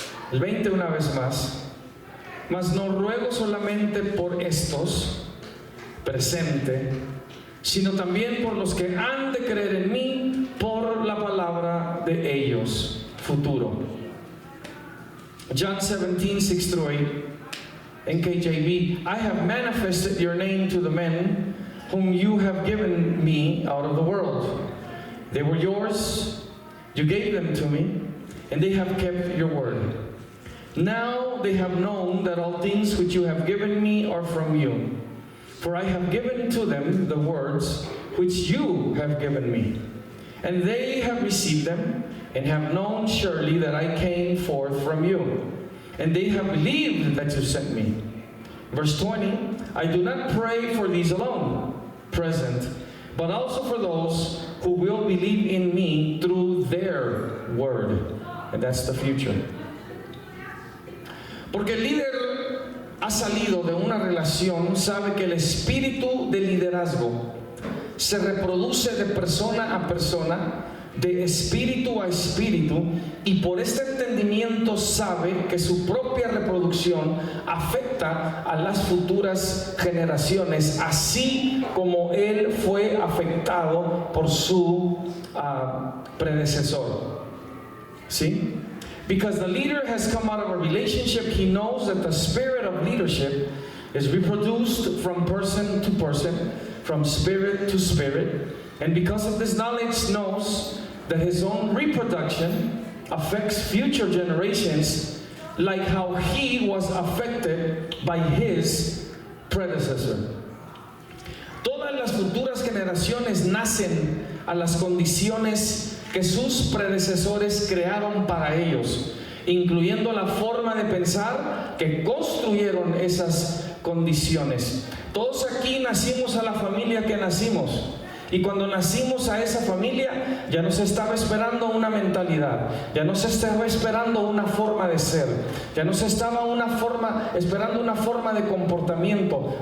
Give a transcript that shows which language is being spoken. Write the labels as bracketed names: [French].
[Spanish] El 20 una vez más. Mas no ruego solamente por estos, presente, sino también por los que han de creer en mí por la palabra de ellos, futuro. [English] John 17, 6 through 8, NKJV. I have manifested your name to the men whom you have given me out of the world. They were yours, you gave them to me, and they have kept your word. Now they have known that all things which you have given me are from you. For I have given to them the words which you have given me. And they have received them, and have known surely that I came forth from you. And they have believed that you sent me. Verse 20, I do not pray for these alone, present, but also for those who will believe in me through their word. And that's the future. [Spanish] Porque el líder ha salido de una relación, sabe que el espíritu de liderazgo se reproduce de persona a persona, de espíritu a espíritu, y por este entendimiento sabe que su propia reproducción afecta a las futuras generaciones, así como él fue afectado por su predecesor. ¿Sí? [English] Because the leader has come out of a relationship, he knows that the spirit of leadership is reproduced from person to person, from spirit to spirit, and because of this knowledge knows that his own reproduction affects future generations like how he was affected by his predecessor. [Spanish] Todas las futuras generaciones nacen a las condiciones que sus predecesores crearon para ellos, incluyendo la forma de pensar que construyeron esas condiciones. Todos aquí nacimos a la familia que nacimos. Y cuando nacimos a esa familia, ya nos estaba esperando una mentalidad, ya nos estaba esperando una forma de ser, ya nos estaba esperando una forma de comportamiento.